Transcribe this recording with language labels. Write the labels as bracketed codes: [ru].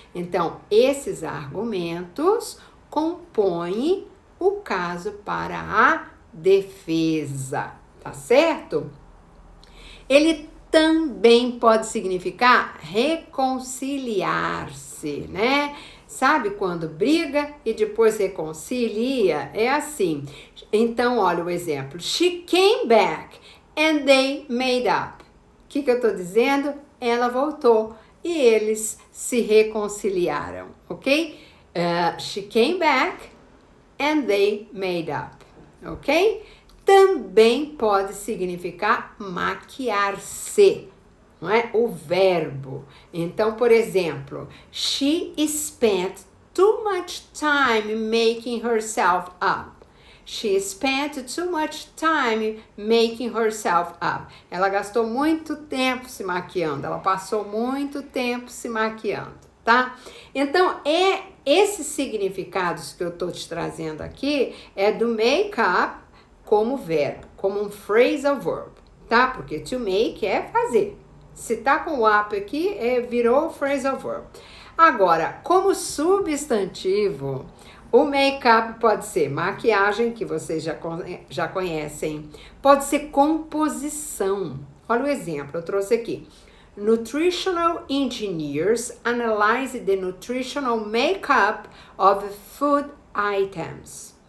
[pt] Então, esses argumentos compõem o caso para a defesa, tá certo? Ele também pode significar reconciliar-se, né? Sabe quando briga e depois reconcilia? É assim. Então, olha o exemplo. [en] She came back and they made up. [pt] O que eu tô dizendo? Ela voltou e eles se reconciliaram, [en] ok? She came back and they made up, ok? [pt] Também pode significar maquiar-se, não é? O verbo. Então, por exemplo, [en] she spent too much time making herself up. She spent too much time making herself up. [pt] Ela gastou muito tempo se maquiando. Ela passou muito tempo se maquiando, tá? Então, esses significados que eu tô te trazendo aqui é do make up como verbo, como um phrasal verb, tá? Porque to make é fazer. Se tá com o up aqui, virou phrasal verb. Agora, como substantivo, o make-up pode ser maquiagem, que vocês já conhecem. Pode ser composição. Olha o exemplo, eu trouxe aqui. [en] Nutritional engineers analyze the nutritional makeup of food items.